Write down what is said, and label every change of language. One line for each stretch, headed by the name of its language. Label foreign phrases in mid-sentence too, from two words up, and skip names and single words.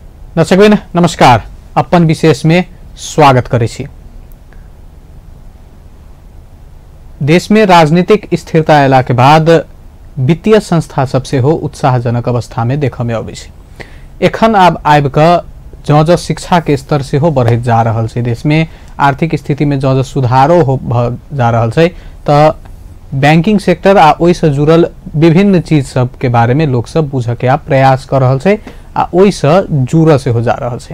Maithili: दर्शकबिन नमस्कार, अपन विशेष में स्वागत करे छी। देश में राजनीतिक स्थिरता अयला के बाद वित्तीय संस्था सबसे हो उत्साहजनक अवस्था में देख में अबै छै। एखन आब क जँ शिक्षा के स्तर से हो बढ़त जा रहल छै, देश में आर्थिक स्थिति में जँ सुधारो हो जा रहल छै, त बैंकिंग सेक्टर आ ओहि से जुड़ल विभिन्न चीज सब के बारे में लोग सब बुझ के प्रयास कर रहल छै आ ओहि से जुड़ से हो जा रहल छै।